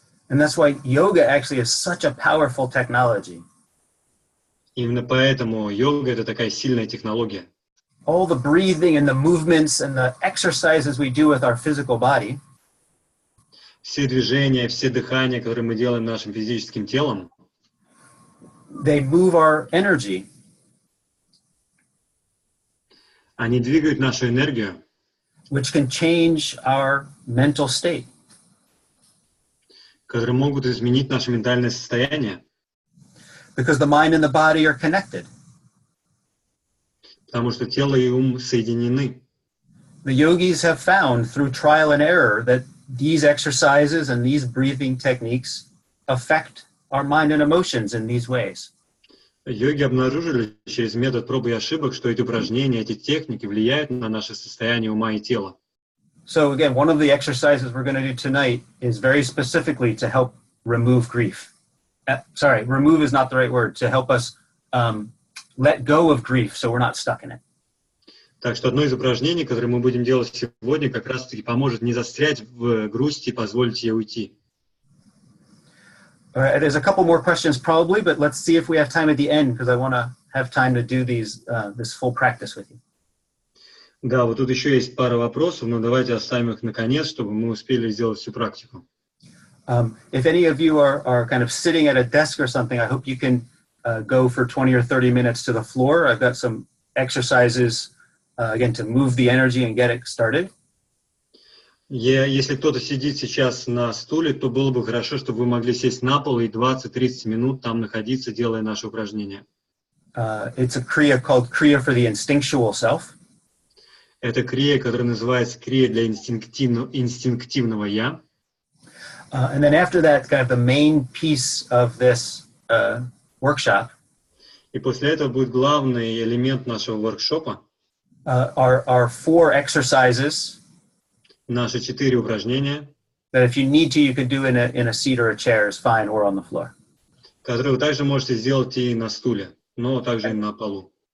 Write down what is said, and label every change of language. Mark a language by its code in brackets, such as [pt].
[en] And that's why yoga actually is such a powerful technology. [ru] Именно поэтому йога — это такая сильная технология. [en] All the breathing and the movements and the exercises we do with our physical body, [ru] Все движения, все дыхания, которые мы делаем нашим физическим телом, [en] they move our energy. [ru] они двигают нашу энергию, [en] Which can change our mental state. [ru] которые могут изменить наше ментальное состояние, [en] Because the mind and the body are connected. [ru] потому что тело и ум соединены. [en] The yogis have found through trial and error that these exercises and these breathing techniques affect our mind and emotions in these ways. [ru] Йоги обнаружили через метод проб и ошибок, что эти упражнения, эти техники влияют на наше состояние ума и тела. [en] So again, one of the exercises we're going to do tonight is very specifically to help remove grief. Remove is not the right word, to help us let go of grief so we're not stuck in it. [ru] Так что одно из упражнений, которое мы будем делать сегодня, как раз-таки поможет не застрять в грусти и позволить ей уйти. [en] All right, there's a couple more questions probably, but let's see if we have time at the end because I want to have time to do this full practice with you. [ru] Да, вот тут еще есть пара вопросов, но давайте оставим их наконец, чтобы мы успели сделать всю практику. [en] If any of you are kind of sitting at a desk or something, I hope you can go for 20 or 30 minutes to the floor. I've got some exercises, again, to move the energy and get it started. [ru] Если кто-то сидит сейчас на стуле, то было бы хорошо, чтобы вы могли сесть на пол и 20-30 минут там находиться, делая наши упражнения. [en] It's a kriya called kriya for the instinctual self. [ru] Это крия, которая называется крия для инстинктивного «я». [en] And then after that, kind of the main piece of this workshop [ru] И после этого будет главный элемент нашего воркшопа, [en] are 4 exercises [ru] наши 4 упражнения, [en] that if you need to, you could do in a seat or a chair is fine, or on the floor. [ru] которые вы также можете сделать и на стуле, но также и на полу.